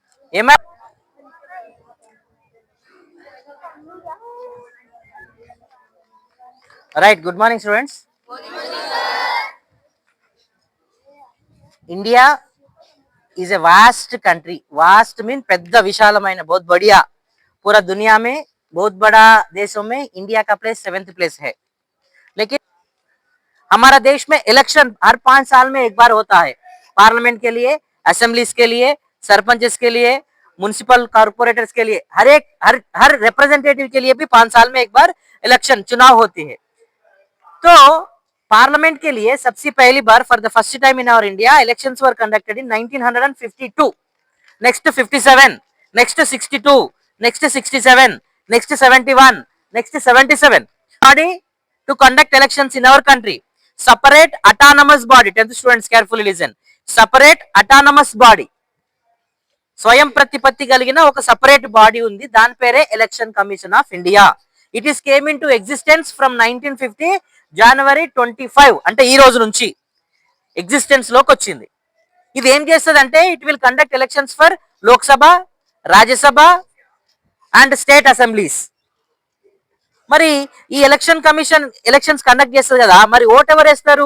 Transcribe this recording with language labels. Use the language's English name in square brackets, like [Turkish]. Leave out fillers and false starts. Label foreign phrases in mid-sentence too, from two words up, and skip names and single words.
[English] ema right. good morning students. India is a vast country. vast mean [Telugu] పెద్ద విశాలమైన, [Hindi] बहुत बढ़िया. पूरा दुनिया में बहुत बड़ा देशों में इंडिया का प्लेस 7th प्लेस है. लेकिन हमारा देश में इलेक्शन हर 5 साल में एक बार होता है. पार्लियामेंट के लिए, असेंबलीज के लिए, सरपंचेस के लिए, [English] municipal corporators [Hindi] के लिए, हर रिप्रेजेंटेटिव के लिए भी 5 साल में एक बार इलेक्शन चुनाव होती है. तो पार्लियामेंट के लिए सबसे पहली बार [English] for the first time in our India elections were conducted in 1952. next 57, next 62, next 67, next 71, next 77 body to conduct elections in our country. Separate autonomous body. 10th students carefully listen. Separate autonomous body. [Telugu] స్వయం ప్రతిపత్తి కలిగిన ఒక [English] separate body [Telugu] ఉంది, దాని పేరే ఎలక్షన్ కమిషన్ ఆఫ్ ఇండియా. [English] it is came in to existence from 1950 జనవరి 25, [Telugu] అంటే ఈ రోజు నుంచి ఎగ్జిస్టెన్స్ లోకి వచ్చింది. ఇది ఏం చేస్తుంది అంటే [English] it will conduct elections for Lok Sabha, Rajya Sabha and state assemblies. [Telugu] మరి ఈ ఎలక్షన్ కమిషన్ [English] elections conduct [Telugu] చేస్తుంది కదా, మరి ఓట్ ఎవరు వేస్తారు?